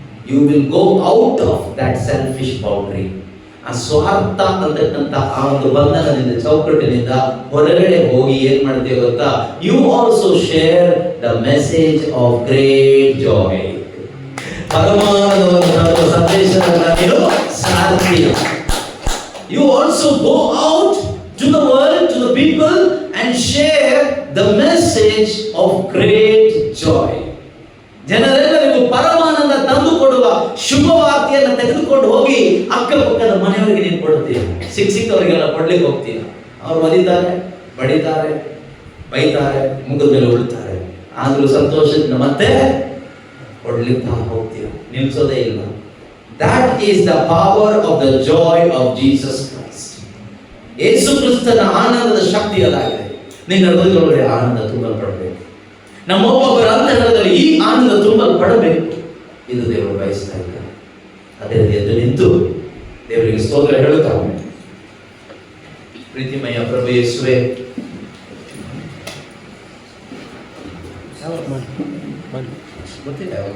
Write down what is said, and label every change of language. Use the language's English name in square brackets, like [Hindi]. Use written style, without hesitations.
[English] You will go out of that selfish boundary. [Kannada] ಆ ಸ್ವಾರ್ಥ ಅಂತಕ್ಕಂಥ ಆ ಒಂದು ಬಂಧನದಿಂದ, ಚೌಕಟ್ಟಿನಿಂದ ಹೊರಗಡೆ ಹೋಗಿ ಏನ್ ಮಾಡ್ತೇವೆ ಗೊತ್ತಾ? [English] You also share the message of great joy. [Kannada] ಪರಮಾನಂದವನ್ನು ಸಂದೇಶವನ್ನು ನೀನು ಸಾರ್ತೀಯ. [English] You also go out to the world, to the people, and share the message of great joy. [Kannada] ಜನರೆಲ್ಲರಿಗೂ ಪರಮಾನಂದ ತಂದು ಕೊಡುವ ಶುಭವಾರ್ತೆಯನ್ನು ತೆಗೆದುಕೊಂಡು ಹೋಗಿ ಅಕ್ಕಪಕ್ಕದ ಮನೆಯವರಿಗೆ ನೀನು ಕೊಡ್ತೀಯ. ಸಿಕ್ಕವರಿಗೆಲ್ಲ ಕೊಡ್ಲಿಕ್ಕೆ ಹೋಗ್ತೀಯ. ಅವ್ರು ಒದಿತಾರೆ, ಬಡಿತಾರೆ, ಬೈತಾರೆ, ಮುಗಿದ ಮೇಲೆ ಉಳ್ತಾರೆ. ಆದ್ರೂ ಸಂತೋಷದಿಂದ ಮತ್ತೆ ಕೊಡ್ಲಿಕ್ಕೆ ಹೋಗ್ತೀಯ, ನಿಲ್ಸೋದೇ ಇಲ್ಲ. [English] That is the power of the joy of Jesus Christ. [Kannada] ಯೇಸು ಕ್ರಿಸ್ತನ ಆನಂದದ ಶಕ್ತಿ ಅದಾಗಿದೆ. ನಿನ್ನ ಹೃದಯದೊಳಗಡೆ ಆನಂದ ತುಂಬಲ್ಪಡಬೇಕು. ನಮ್ಮೊಬ್ಬೊಬ್ಬರ ಅಂತರಂಗದಲ್ಲಿ ಈ ಆನಂದ ತುಂಬಲ್ಪಡಬೇಕು. ಇದು ದೇವರು ಬಯಸ್ತಾ ಇದ್ದಾರೆ. ಅದೇ ಎದ್ದು ನಿಂತು ದೇವರಿಗೆ ಸ್ತೋತ್ರ ಹೇಳುತ್ತಾ, ಪ್ರೀತಿಮಯ ಪ್ರಭು ಯೇಸುವೇ, ಗೊತ್ತಿಲ್ಲ